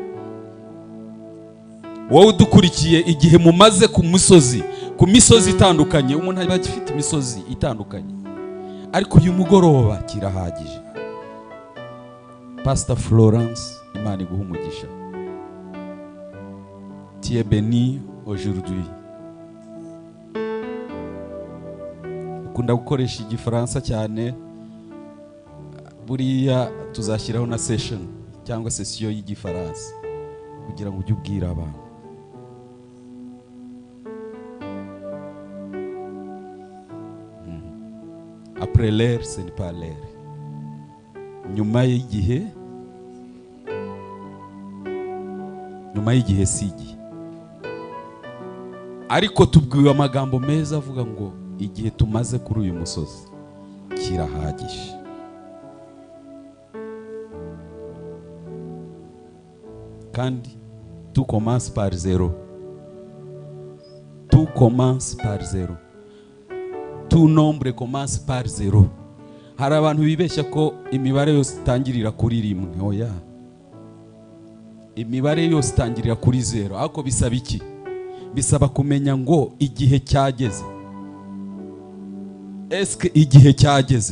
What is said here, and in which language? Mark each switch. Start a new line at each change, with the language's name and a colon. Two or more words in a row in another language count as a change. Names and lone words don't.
Kinyarwanda: Wowe udukurikiye, igihe mumaze ku musozi, ku misozi itandukanye, umuntu aba afite imisozi itandukanye, ariko uyu mugoroba kirahagije. Pastor Florence, Imana iguha umugisha.
French: Tu es béni aujourd'hui.
Kinyarwanda: Ukunda gukoresha igifaransa cyane, buriya tuzashyiraho na session cyangwa sesiyo y'igifaransa kugira ngo ujye ubwira abantu.
French: Après l'air, ce n'est pas l'air.
Kinyarwanda: Nyuma y'igihe si igihe. Ariko tubwiwe amagambo meza avuga ngo igihe tumaze kuri uyu musozi kirahagije.
French: Kandi tout commence par zéro. Tout commence par zéro. Tout nombre commence par zéro.
Kinyarwanda: Hari abantu bibeshya ko imibare yose itangirira kuri rimwe. Oya. Imibare yose itangirira kuri zero. Ariko bisaba iki? Bisaba kumenya ngo igihe cyageze. Eske igihe cyageze?